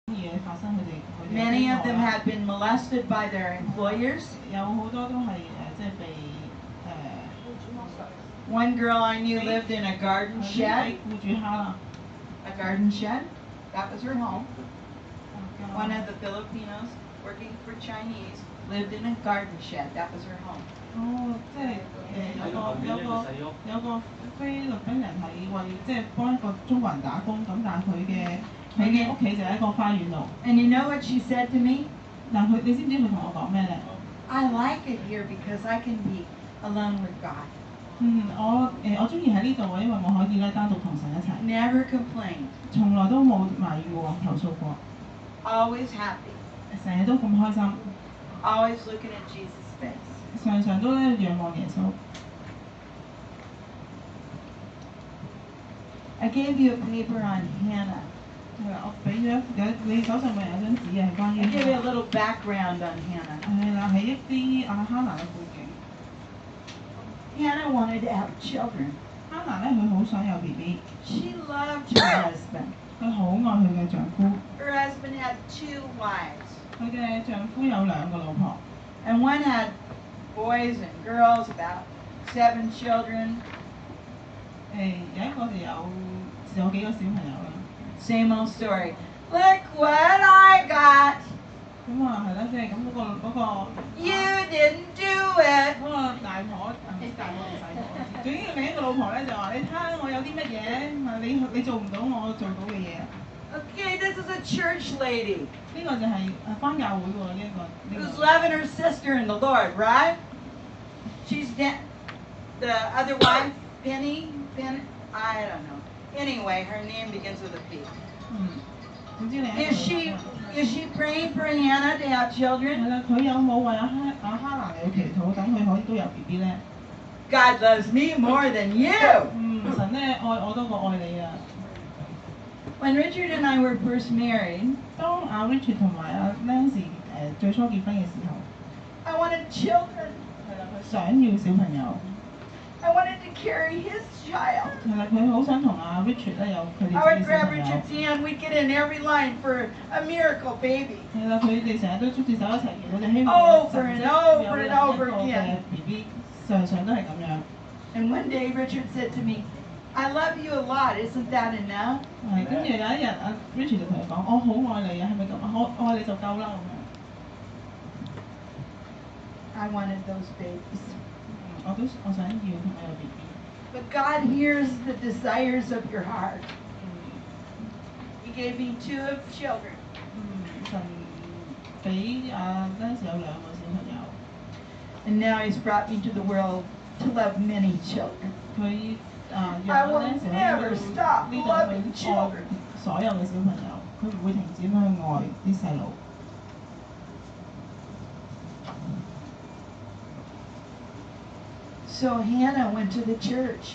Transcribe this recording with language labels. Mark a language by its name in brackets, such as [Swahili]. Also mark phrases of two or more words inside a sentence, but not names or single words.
[Cantonese] 嘢發生，佢哋 [English] Many of them had been molested by their employers. [Cantonese] 有好多都係即係被 [English] One girl I knew lived in a garden shed. [Cantonese] 僱主蝦啦。 [English] A garden shed. That was her home. One of the Filipinos working for Chinese lived in a garden shed. That was her home. [Cantonese] 哦，即係有個菲律賓人係為即係幫一個中國人打工，咁但係佢嘅屋企就喺一個花園度。 [English] And you know what she said to me? [Cantonese] 但佢你知唔知佢同我講咩咧 [English] I like it here because I can be alone with God. [Cantonese] 我中意喺呢度啊，因為我可以咧單獨同神一齊。 [English] Never complained. [Cantonese] 從來都冇埋怨過、投訴過。 [English] Always happy. [Cantonese] 成日都咁開心。 [English] Always looking at Jesus' face. [Cantonese] 常常都咧仰望耶穌。 [English] I gave you a paper on Hannah. [Cantonese] 係啦，我俾咗你手上咪有張紙係關於。 [English] I gave you a little background on Hannah. [Cantonese] 係啦，係一啲哈拿嘅背景。 [English] Hannah wanted to have children. [Cantonese] 哈拿咧，佢好想有 BB。 [English] She loved her husband. [Cantonese] 佢好愛佢嘅丈夫。 [English] Her husband had 2 wives. [Cantonese] 佢嘅丈夫有2個老婆。 [English] And one had boys and girls, about 7 children. [Cantonese] 有一個就有幾個小朋友啦。 [English] Same old story. Look what I got. [Cantonese] 咁係啦，即係咁嗰個。 [English] You didn't do it. [Cantonese] 嗰個大婆大婆定細婆，總之另一個老婆咧就話：你睇下我有啲乜嘢，你做唔到我做到嘅嘢。 [English] Okay, this is a church lady. [Cantonese] 呢個就係返教會喎，呢一個。 [English] Who's loving her sister in the Lord, right? She's the other wife, Penny, I don't know. Anyway, her name begins with a P. Is she praying for Hannah to have children? [Cantonese] 係啦，佢有冇為哈拿嚟祈禱，等佢可以都有 BB 咧 [English] God loves me more than you. [Cantonese] 神咧愛我多過愛你啊！ [English] When Richard and I were first married, [Cantonese] 當Richard 同埋Nancy 最初結婚嘅時候 [English] I wanted children. [Cantonese] 係啦，佢想要小朋友。 [English] I wanted to carry his child. [Cantonese] 係啦，佢好想同Richard 咧有佢哋自己嘅 [English] I would [Cantonese] 小 [English] grab [Cantonese] 朋友。 [English] Richard's hand. We'd get in every line for a miracle baby. [Cantonese] 係啦，佢哋成日都捉住手一齊祈禱，就希望 [English] Over and over and over [Cantonese] 有一個嘅 [English] again. [Cantonese] BB， 常常都係咁樣。 [English] And one day Richard said to me, I love you a lot. Isn't that enough? [Cantonese] 係，跟住有一日Richard 就同佢講：我好愛你啊，係咪咁啊？我愛你就夠啦咁樣。 [English] I wanted those babies. [Cantonese] 我想要同佢有 BB。 [English] But God hears the desires of your heart. He gave me 2 children. [Cantonese] 神俾Nancy 有2個小朋友。 [English] And now He's brought me to the world to love many children. [Cantonese] 佢 [English] I will never stop [Cantonese] 呢度 [English] loving [Cantonese] 去愛 [English] children. [Cantonese] 所有嘅小朋友，佢唔會停止去愛啲細路。 [English] So Hannah went to the church.